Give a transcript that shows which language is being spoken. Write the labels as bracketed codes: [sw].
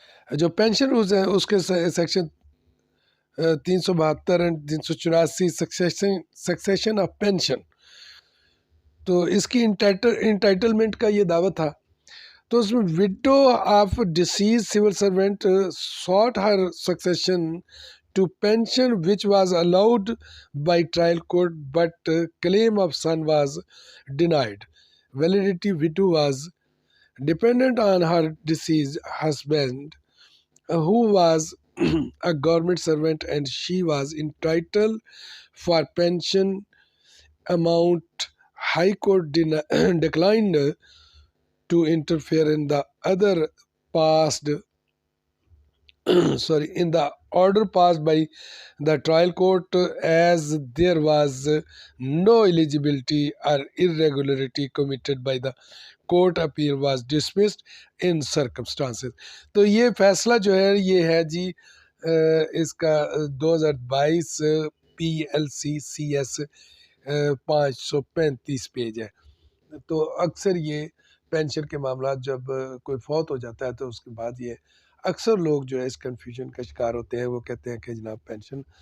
[ur] جو پینشن روز ہیں اس کے سیکشن 372 اور 384 سکسیشن آف پینشن، تو اس کی انٹائٹلمنٹ کا یہ دعویٰ تھا۔ تو اس میں [en] widow of deceased civil servant sought her succession to pension which was allowed by trial court, but claim of son was denied. Validity widow was dependent on her deceased husband, who was a government servant, and she was entitled for pension amount. High Court declined to interfere in the other passed in the order passed by the trial court, as there was no eligibility or irregularity committed by the court. Appeal was dismissed in circumstances. [ur] تو یہ فیصلہ جو ہے یہ ہے جی اس کا 2022 PLCCS 535 page ہے۔ تو اکثر یہ پینشن کے معاملات جب کوئی فوت ہو جاتا ہے تو اس کے بعد یہ اکثر لوگ جو ہے اس کنفیوژن کا شکار ہوتے ہیں۔ وہ کہتے ہیں کہ جناب پینشن